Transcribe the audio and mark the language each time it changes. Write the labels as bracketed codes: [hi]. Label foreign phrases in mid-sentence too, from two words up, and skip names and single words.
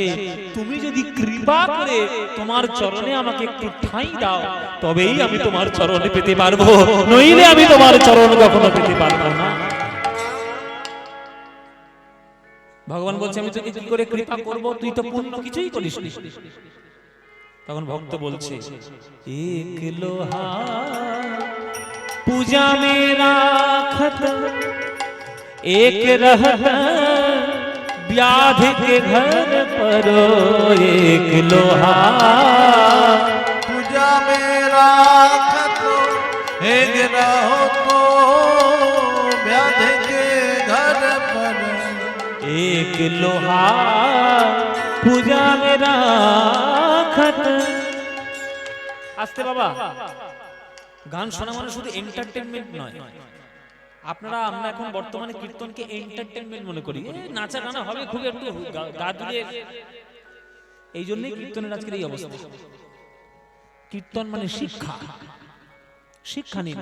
[bn] তুমি যদি কৃপা করে তোমার চরণে আমাকে একটু ঠাঁই দাও, তবেই আমি তোমার চরণে পেতে পারবো, নইলে আমি তোমার চরণ কখনো পেতে পারবো না। ভগবান বলছে, আমি তোকে কি করে কৃপা করব? তুই তো পূর্ণ কিছুই করিস নি। তখন ভক্ত বলছে, [hi] एक लोहा पूजा में राखत एक रहत व्याध के घर पर एक लोहा पूजा में राखत एक रहो तो व्याध के घर पर एक लोहा पूजा में राखत। [bn] আস্তে বাবা, গান শোনা মানে শুধু এন্টারটেইনমেন্ট নয়। আপনারা আমরা এখন বর্তমানে কীর্তনকে এন্টারটেইনমেন্ট মনে করি, নাচা গানা হবে খুব একটু গা দুলিয়ে, এই জন্যই কীর্তনের আজকের এই অবস্থা। কীর্তন মানে শিক্ষা, শিক্ষা নিন।